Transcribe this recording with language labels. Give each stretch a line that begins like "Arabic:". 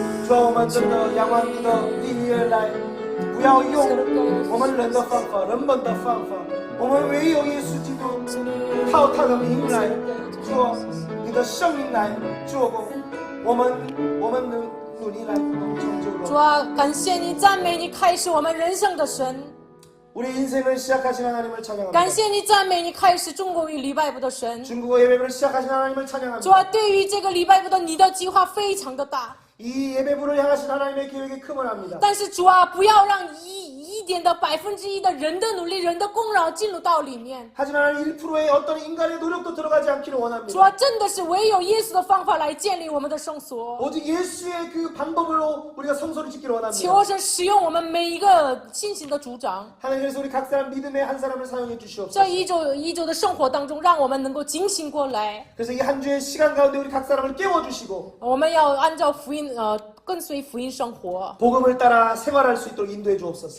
Chinese: 主啊，我们真的仰望你的力量来，不要用我们人的方法、人们的方法，我们唯有耶稣基督靠他的名来做你的生命来做工，我们努力来成就了。主啊，感谢你，赞美你，开始我们人生的神。
Korean: 우리 인생을 시작하신 하나님을 찬양합니다.
Chinese: 感谢你，赞美你，开始中国与礼拜部的神。
Korean: 중국어 예배를 시작하신 하나님을 찬양합니다.
Chinese: 主啊，对于这个礼拜部的你的计划非常的大，
Korean: 이 예배부를 향하신 하나님의 계획이 크면 합니다.
Chinese: 但是主啊，不要让一点的1%的人的努力、人的功劳进入到里面。
Korean: 하지만 1%의 어떤 인간의 노력도 들어가지 않기를
Chinese: 主
Korean: 원합니다.
Chinese: 啊，真的是唯有耶稣的方法来建立我们的圣所。
Korean: 오직 예수의 그 방법으로 우리가 성소를 짓기를 원합니다.
Chinese: 求神使用我们每一个信心的组长，
Korean: 하나님께서 우리 각 사람 믿음의 한 사람을 사용해 주시옵소서.
Chinese: 这一周的生活当中，让我们能够警醒过来。
Korean: 그래서 이 한 주의 시간 가운데 우리 각 사람을 깨워 주시고
Chinese: 我们要按照福音，跟随福音生活。
Korean: 복음을 따라 생활할 수 있도록 인도해 주옵소서.